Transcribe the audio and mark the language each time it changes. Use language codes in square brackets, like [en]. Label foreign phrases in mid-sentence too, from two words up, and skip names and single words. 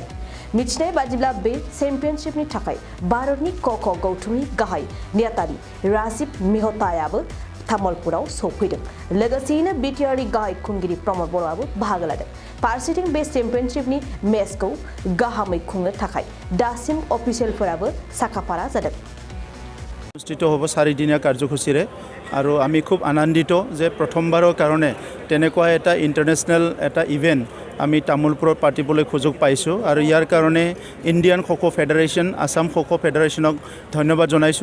[brx] मिथिनाय बादिब्ला बे चेम्पियनशिपनि थाखाय भारतनि कक' गौथुमनि गाहाय नेहाथारि राजीव मेहतायाबो तामुलपुराव सौफैदों। लोगोसेयैनो BTRनि गाहाय खुंगिरि प्रमद बर'आबो बाहागो लादों। फारसेथिं बे चेम्पियनशिपनि मेचखौ गाहामै खुंनो थाखाय दासिम अफिसियेलफोराबो साखाफारा जादों। [as] অনুষ্ঠিত হ'ব 4 দিনীয়া কাৰ্যসূচীৰে আৰু আমি খুব আনন্দিত যে প্ৰথমবাৰৰ কাৰণে তেনেকুৱা এটা ইণ্টাৰনেশ্যনেল এটা ইভেণ্ট আমি তামুলপুৰত পাতিবলৈ সুযোগ পাইছোঁ আৰু ইয়াৰ কাৰণে ইণ্ডিয়ান খোখো ফেডাৰেশ্যন, আসাম খোখো ফেডাৰেশ্যনক ধন্যবাদ জনাইছোঁ।